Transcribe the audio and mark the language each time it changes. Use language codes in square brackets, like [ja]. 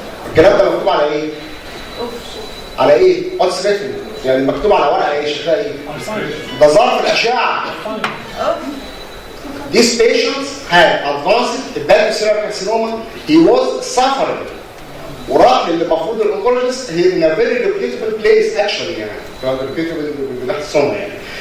[ar] الكلام ده مكتوب على ايه؟ على ايه؟ [en] what's written؟ [ar] يعني مكتوب على ورقة ايه؟ شكلها ايه؟ ده ظرف الأشعة. [en] These patients had advanced hepatocellular carcinoma. He was suffering. [ar] وراح للي المفروض الانكولوجيست هي [en] in a very reputable place actually [ar] يعني. كان reputable تحت السنة يعني.